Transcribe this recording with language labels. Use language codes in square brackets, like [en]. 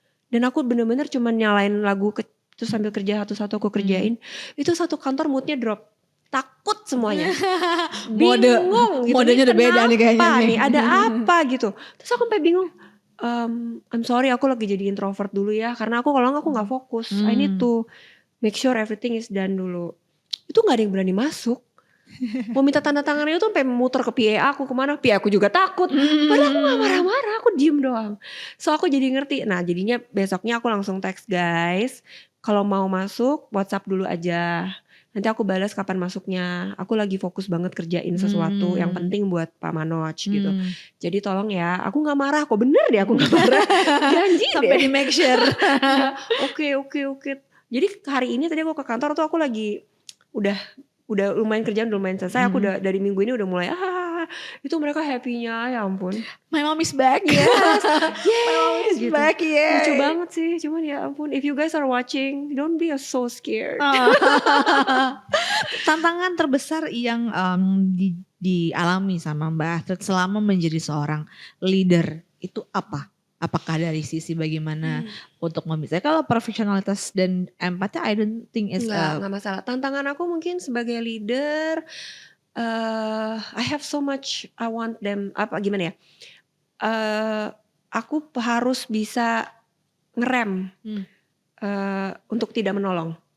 [id] Dan aku bener-bener cuman nyalain lagu terus sambil kerja satu-satu aku kerjain. Itu satu kantor moodnya drop. Takut semuanya. Bingung gitu. Modenya udah beda nih kayaknya nih. Ada apa gitu. Terus aku sampai bingung. [en] I'm sorry, [id] aku lagi jadi introvert dulu ya. Karena aku kalau aku gak fokus. [en] I need to make sure everything is done dulu. [id] Itu gak ada yang berani masuk. Mau minta tanda tangannya tuh sampai muter ke PA aku kemana, PA aku juga takut. Padahal aku gak marah-marah, aku diem doang. So aku jadi ngerti. Nah jadinya besoknya aku langsung text, guys, kalau mau masuk WhatsApp dulu aja. Nanti aku balas kapan masuknya. Aku lagi fokus banget kerjain sesuatu yang penting buat Pak Manoj gitu. Jadi tolong ya, aku gak marah kok, bener deh aku gak marah. Janji sampai deh. di make sure. Oke. Jadi hari ini tadi aku ke kantor tuh aku lagi udah lumayan kerjaan, udah lumayan selesai. Aku udah dari minggu ini udah mulai itu mereka happy-nya, ya ampun. [en] My mom is back. Yes. My mom is [id] gitu. [en] back. [id] Lucu banget sih, cuman ya ampun, [en] if you guys are watching, don't be so scared. [id] Tantangan terbesar yang dialami sama Mbak Astrid selama menjadi seorang leader itu apa? Apakah dari sisi bagaimana untuk memisahkan? Kalau profesionalitas dan empati, [en] I don't think it's [id] Nggak masalah. Tantangan aku mungkin sebagai leader, [en] I have so much I want them, [id] gimana ya, aku harus bisa ngerem untuk tidak menolong.